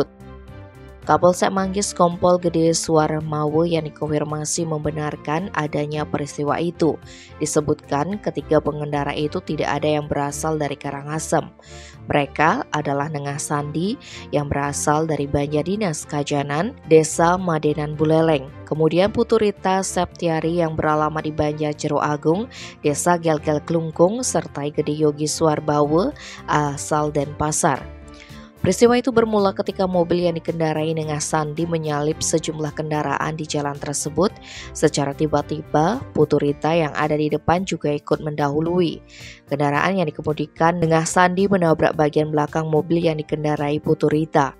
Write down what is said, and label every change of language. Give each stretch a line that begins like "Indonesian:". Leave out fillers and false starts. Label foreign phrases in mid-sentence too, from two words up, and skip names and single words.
Indonesian: Kapolsek Manggis Kompol Gede Suarmawe yang dikonfirmasi membenarkan adanya peristiwa itu. Disebutkan ketiga pengendara itu tidak ada yang berasal dari Karangasem. Mereka adalah Nengah Sandi yang berasal dari Banjardinas Kajanan, Desa Madenan Buleleng. Kemudian Putu Rita Septiari yang beralamat di Banjar Jero Agung, Desa Gelgel Klungkung, serta Gede Yogi Suarbawe asal Denpasar. Peristiwa itu bermula ketika mobil yang dikendarai Nengah Sandi menyalip sejumlah kendaraan di jalan tersebut. Secara tiba-tiba, Putu Rita yang ada di depan juga ikut mendahului. Kendaraan yang dikemudikan Nengah Sandi menabrak bagian belakang mobil yang dikendarai Putu Rita.